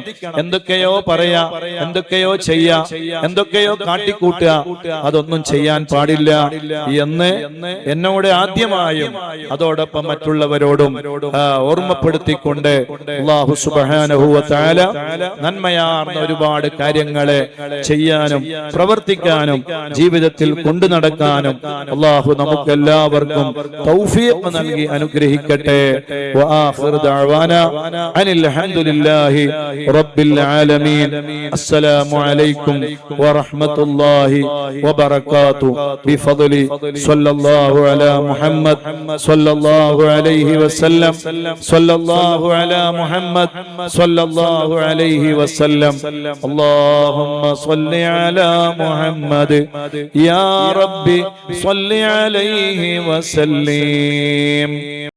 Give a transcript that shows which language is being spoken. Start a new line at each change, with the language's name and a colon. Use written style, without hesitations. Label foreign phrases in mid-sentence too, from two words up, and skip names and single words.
Malayalam: എന്തൊക്കെയോ പറയാ, എന്തൊക്കെയോ ചെയ്യാ, എന്തൊക്കെയോ കാട്ടിക്കൂട്ടുക, അതൊന്നും ചെയ്യാൻ പാടില്ല എന്ന് എന്നോട് ആദ്യമായും അതോടൊപ്പം മറ്റുള്ളവരോടും ഓർമ്മപ്പെടുത്തിക്കൊണ്ട്
Arabic: الله سبحانه وتعالى
Malayalam: നന്മയാർന്ന ഒരുപാട് കാര്യങ്ങളെ ചെയ്യാനും പ്രവർത്തിക്കാനും ജീവിതത്തിൽ കൊണ്ടു നടക്കാനും അല്ലാഹു നമുക്ക് എല്ലാവർക്കും തൗഫീഖ് നൽകി അനുഗ്രഹിക്കട്ടെ.
Arabic: وآخر دعوانا أن الحمد لله رب العالمين. السلام عليكم ورحمة الله وبركاته. بفضل صلى الله على محمد صلى الله عليه وسلم صلى الله على محمد صلى الله عليه وسلم اللهم صل على محمد يا رب صل عليه وسلم.